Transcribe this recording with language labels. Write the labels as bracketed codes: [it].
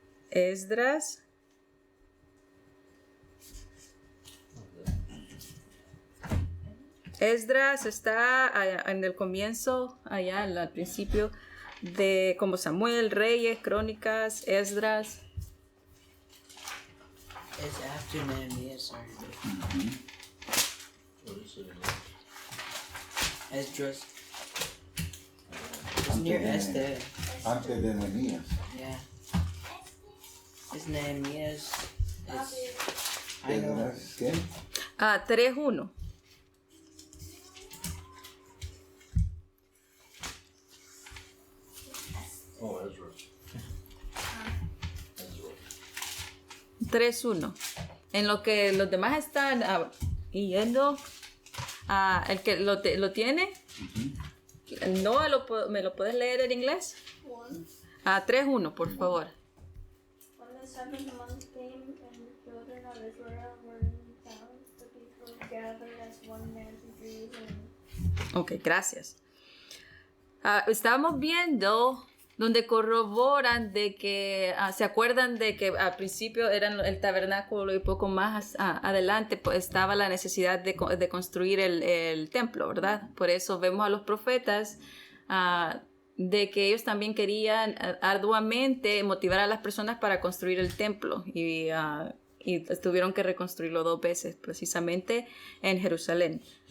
[es] Esdras. Esdras está en el comienzo, allá al principio, de como Samuel, Reyes, Crónicas, Esdras. [en] It's after Nehemiah, sorry. What is it? Esdras. It's near Esther. [es] Antes de Nehemías. [en] Yeah. It's Nehemiah's. I know. [es] ¿Esdras qué? 3.1. [en] Oh, Ezra. 3.1. [es] En lo que los demás están yendo, el que lo tiene, no ¿me lo puedes leer en inglés? 3.1, por favor. [en] When the seventh month came and the children of Israel were in town, the people gathered as one man to Jerusalem. [es] Ok, gracias. Estábamos viendo donde corroboran de que, ¿se acuerdan de que al principio eran el tabernáculo y poco más adelante pues, estaba la necesidad de construir el templo, ¿verdad? Por eso vemos a los profetas de que ellos también querían arduamente motivar a las personas para construir el templo y tuvieron que reconstruirlo 2 veces, precisamente en Jerusalén.